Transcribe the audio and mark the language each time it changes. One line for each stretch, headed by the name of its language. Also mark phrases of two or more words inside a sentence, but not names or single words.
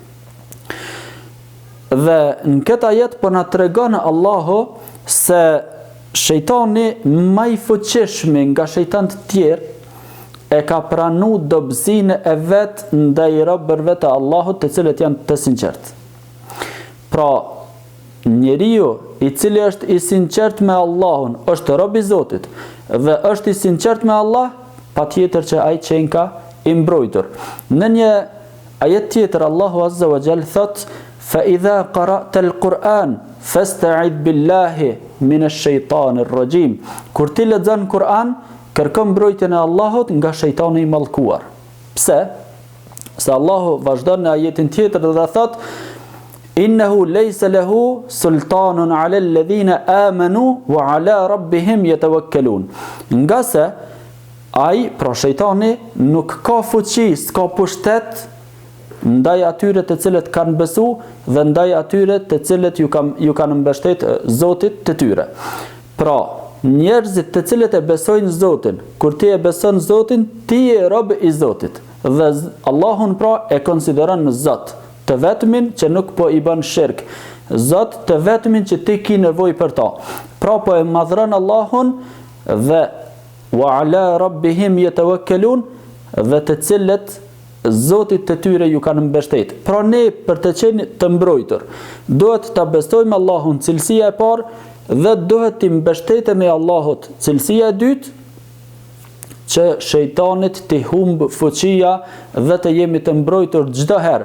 Albanian: Dhe në këtë ajet po na tregon Allahu se shejtani më I fuqishëm nga shejtanët tjerë e ka pranu dobësinë e vet ndaj robërve të Allahut të cilët janë të sinqertë. Pra njeriu I cili është I sinqert me Allahun, është rob I Zotit dhe është I sinqert me Allah, patjetër që ai qenka I mbrojtur. Në një ajet tjetër Allahu
Arabic: عز وجل
Albanian: thot:
Arabic: فإذا قرأت القرآن فاستعذ بالله من الشيطان الرجيم.
Albanian: Kur ti lexon Kur'an, kërko mbrojtjen e Allahut nga shejtani I mallkuar. Pse? Se Allahu vazhdon në ajetin tjetër dhe thot:
Arabic: إنه ليس له سلطان على الذين آمنوا وعلى ربهم يتوكلون.
Albanian: Nga se ai, pra shejtani, nuk ka fuqi, s'ka pushtet ndaj atyre të cilët kanë besu dhe ndaj atyre të cilët ju kanë mbështet Zotit të tyre. Pra njerëzit të cilët e besojnë Zotin, kur ti e beson Zotin, ti je rob I Zotit dhe Allahun pra e konsideron Zot, të vetmin që nuk po I bën shirk, Zot të vetmin që ti ki nevojë për ta. Pra po e madhron Allahun dhe
Arabic: وعلى ربهم يتوكلون,
Albanian: dhe të cilët Zotit të tyre ju kanë mbështet. Pra ne për të qenë të mbrojtur, duhet ta besojmë Allahun, cilësia e parë, dhe duhet të mbështetemi Allahut, cilësia e dytë, që shejtanit të humb fuqia dhe të jemi të mbrojtur çdo herë.